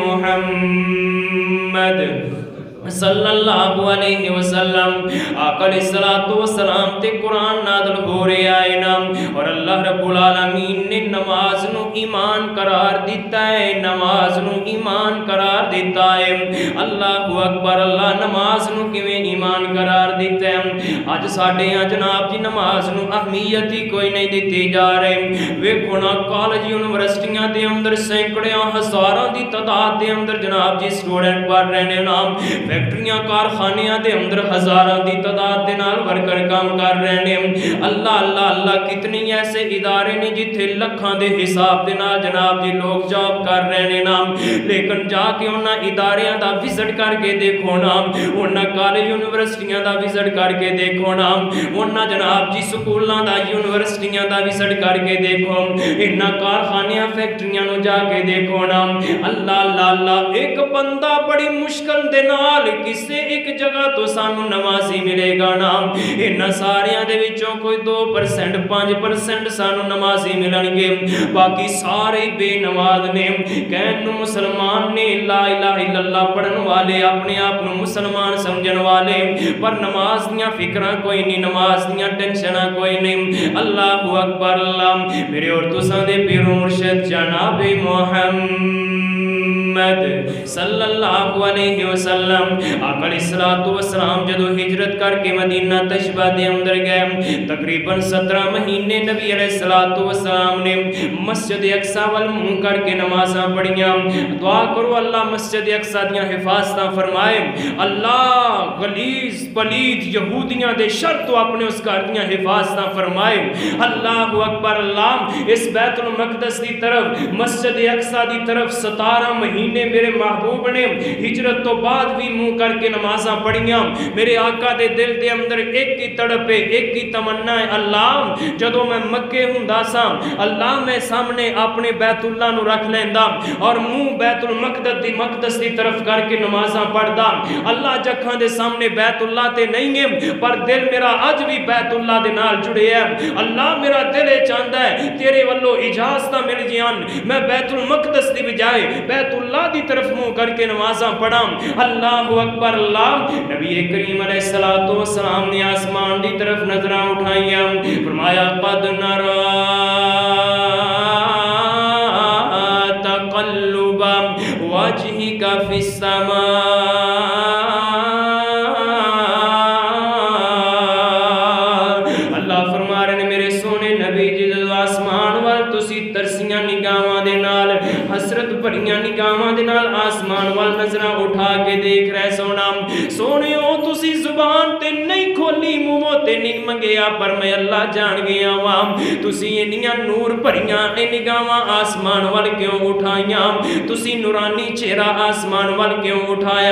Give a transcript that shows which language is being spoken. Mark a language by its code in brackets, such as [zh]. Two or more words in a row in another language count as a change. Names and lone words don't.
[pa] محمد [ar] صلی اللہ علیہ وسلم [pa] آقا [ar] علیہ السلام [pa] تے قرآن نازل ہو رہے آئے نا اور [ar] اللہ رب العالمین [pa] نے نماز نو ایمان قرار دیتا ہے نماز نو ایمان قرار دیتا ہے [ar] اللہ اکبر [pa] اللہ نماز نو کیویں ایمان قرار دیتا ہے آج ساڑھے ہاں جناب جی نماز نو اہمیت ہی کوئی نہیں دیتے جا رہے ویکھو نا کالج یونیورسٹیاں دے اندر سینکڑیاں ہزاراں دی تعداد دے اندر جناب جی سٹوڈنٹ پڑھ رہے نے نام فیکٹریاں کارخانیاں دے اندر ہزاراں دی تعداد دے نال ورکر کام کر رہے ہیں اللہ اللہ اللہ کتنی ایسے ادارے نے جتھے لکھاں دے حساب دے نال جناب جی لوگ جاب کر رہے ہیں نام لیکن جا کے انہاں اداریاں دا وزٹ کر کے دیکھو نام انہاں کالج یونیورسٹیاں دا وزٹ کر کے دیکھو نام انہاں جناب جی سکولاں دا یونیورسٹیاں دا وزٹ کر کے دیکھو انہاں کارخانیاں فیکٹریاں نو جا کے دیکھو نام اللہ اللہ اللہ ایک بندہ بڑی مشکل دے نال کسے ایک جگہ تو سانو نمازی ملے گا نام انہاں ساریاں دے وچوں کوئی 2% 5% سانو نمازی ملن گے باقی سارے بے نماز نے کہن مسلمان نے [ar] لا الہ الا اللہ [pa] پڑھن والے اپنے آپ نو مسلمان سمجھن والے پر نماز دیاں فکراں کوئی نہیں نماز دیاں ٹینشناں کوئی نہیں [ar] اللہ اکبر [pa] اللہ میرے اور تساں دے پیر و مرشد جناب محمد मुहम्मद [ar] صلی اللہ علیہ وسلم [pa] आका [ar] علیہ الصلوٰۃ والسلام [pa] جدوں ہجرت کرکے مدینہ طیبہ دے اندر گئے، تقریباً 17 مہینے نبی [ar] علیہ الصلوٰۃ والسلام [pa] نے مسجد اقصیٰ ول منہ کرکے نمازاں پڑھیاں. دعا کرو اللہ مسجد اقصیٰ دیاں حفاظتاں فرمائے، اللہ غلیظ پلید یہودیاں دے شر تو اپنے اس گھر دیاں حفاظتاں فرمائے. [ar] اللہ اکبر. [pa] اللہ اس بیت المقدس دی طرف مسجد اقصیٰ دی طرف 17 مہینے میرے محبوب نے ہجرت تو بعد بھی منہ کرکے نمازاں پڑھیاں. میرے آقا دے دل دے اندر ایک ہی تڑپ ہے، ایک ہی تمنا ہے، اللہ جدوں میں مکے ہوندا سا اللہ میں سامنے اپنے بیت اللہ نو رکھ لیندا اور منہ بیت المقدس دی طرف کرکے نمازاں پڑھدا. اللہ جکھاں دے سامنے بیت اللہ تے نہیں ہے پر دل میرا اج بھی بیت اللہ دے نال جڑے ہے. اللہ میرا دل چاہتا ہے تیرے ولوں اجازت مل جان، میں بیت المقدس دی بجائے بیت اللہ دی طرف منہ کرکے نمازاں پڑھاں. [ar] اللہ اکبر. [pa] اللہ نبی کریم [ar] علیہ الصلوٰۃ والسلام [pa] نے آسمان دی طرف نظراں اٹھائیاں، فرمایا [ar] قد نری تقلب وجهك في السماء. [pa] اللہ فرما رہے نے میرے سونے نبی جی جدوں آسمان وال تسی ترسیاں نگاہاں دے نال حسرت بھریاں نگاہاں دے نال آسمان وال نظراں اٹھا کے دیکھ رہے سونیو تسی زبان تے نہیں کھولی منہ تے نہیں منگیا پر میں اللہ جان گیا واں تسی اینیاں نور بھریاں نگاہاں آسمان وال کیوں اٹھائیاں، تسی نورانی چہرہ آسمان وال کیوں اٹھایا.